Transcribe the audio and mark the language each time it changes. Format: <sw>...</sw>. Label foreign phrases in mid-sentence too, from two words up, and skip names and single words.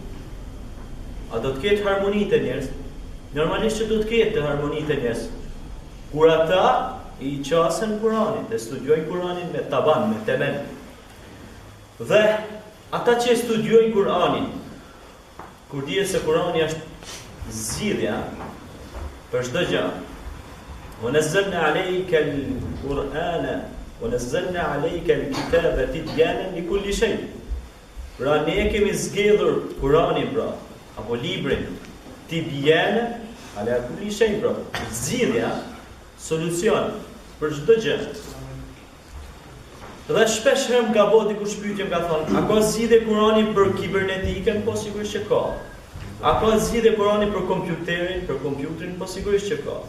<sq>A do të ketë harmoni të njerëz? Normalisht që do të ketë harmoni të njerëz. Kur ata i qasen Kur'anin, e studiojnë Kur'anin me taban, me temel. Dhe ata që studiojnë Kur'anin, kur dihet se Kur'ani është zgjidhja për çdo gjë.</sq> <ar>ونزلنا عليك القرآن ونزلنا عليك الكتاب تبيانا لكل شيء.</ar> <sq>Pra ne kemi zgjedhur Kur'anin pra, apo librin</sq> <ar>تبيانا على كل شيء</ar> <sq>pra, zgjidhja, solucion për çdo gjë. Dhe shpesh herë ka boti kur shpyetjem ka thonë, a ka zgjidhje Kur'ani për kibernetikën? Po sigurisht që ka. A ka zgjidhje Kur'ani për kompjuterin? Po sigurisht që ka.</sq>